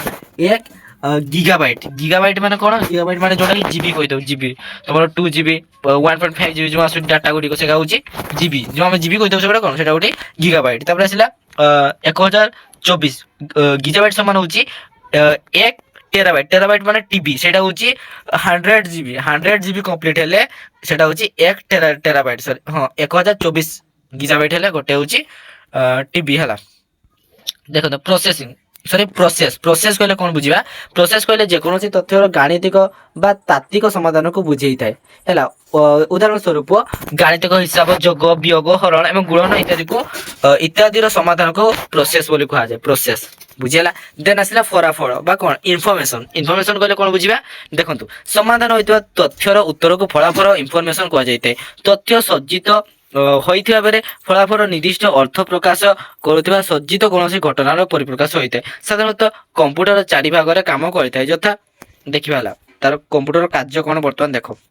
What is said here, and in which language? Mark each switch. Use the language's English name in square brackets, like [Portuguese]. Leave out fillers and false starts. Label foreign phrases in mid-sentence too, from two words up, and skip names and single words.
[Odia] 1 ଗିଗାବାଇଟ୍। ଗିଗାବାଇଟ୍ ମାନେ କଣ? ଗିଗାବାଇଟ୍ ମାନେ ଯୋଉଟା କି ଜିବି କହିଥାଉ। ଜିବି ତମର 2 ଜିବି 1.5 ଜିବି ଯୋଉ ଆସୁଛି ଡାଟା ଗୁଡ଼ିକ ସେଟା ହଉଛି ଜିବି। ଯୋଉ ଆମେ ଜିବି କହିଥାଉ ସେଟା କଣ? ସେଟା ଗୋଟେ ଗିଗାବାଇଟ୍। ତାପରେ ଆସିଲା 1024 ଗିଗାବାଇଟ୍ ସମାନ ହଉଛି 1 টেরাবাইট। [Bangla] টেরাবাইট মানে টিবি, সেটা হচ্ছে 100 জিবি। 100 জিবি কমপ্লিট হলে সেটা হচ্ছে 1 টেরাবাইট। সরি হ্যাঁ 1024 গিগাবাইট হলে গোটে হচ্ছে টিবি ହେଲା। [Odia] ଦେଖନ୍ତୁ ପ୍ରୋସେସିଂ ସରି ପ୍ରୋସେସ କହିଲେ କଣ ବୁଝିବା ପ୍ରୋସେସ କହିଲେ ଯେକୌଣସି ତଥ୍ୟର ଗାଣିତିକ ବା ତାତ୍ତ୍ୱିକ ସମାଧାନକୁ ବୁଝେଇଥାଏ ହେଲା ଉଦାହରଣ ସ୍ୱରୂପ ଗାଣିତିକ ହିସାବ ଯୋଗ ବିୟୋଗ ହରଣ ଏବଂ ଗୁଣନ ଇତ୍ୟାଦିର ସମାଧାନକୁ ପ୍ରୋସେସ ବୋଲି କୁହାଯାଏ ପ୍ରୋସେସ ବୁଝିହେଲା ଦେନ୍ ଆସିଲା ଫଳାଫଳ ବା କଣ ଇନଫର୍ମେସନ କହିଲେ କଣ ବୁଝିବା ଦେଖନ୍ତୁ ସମାଧାନ ହୋଇଥିବା ତଥ୍ୟର ଉତ୍ତରକୁ ଫଳାଫଳ ଇନଫର୍ମେସନ କୁହାଯାଇଥାଏ ତଥ୍ୟ ସଜ୍ଜିତ ହୋଇଥିବା ବେଳେ ଫଳାଫଳ ନିର୍ଦ୍ଦିଷ୍ଟ ଅର୍ଥ ପ୍ରକାଶ କରୁଥିବା ସଜ୍ଜିତ କୌଣସି ଘଟଣାର ପରିପ୍ରକାଶ ହୋଇଥାଏ ସାଧାରଣତଃ କମ୍ପ୍ୟୁଟର ଚାରି ଭାଗରେ କାମ କରିଥାଏ ଯଥା ଦେଖିବା ହେଲା ତାର କମ୍ପ୍ୟୁଟର କାର୍ଯ୍ୟ କଣ ବର୍ତ୍ତମାନ ଦେଖ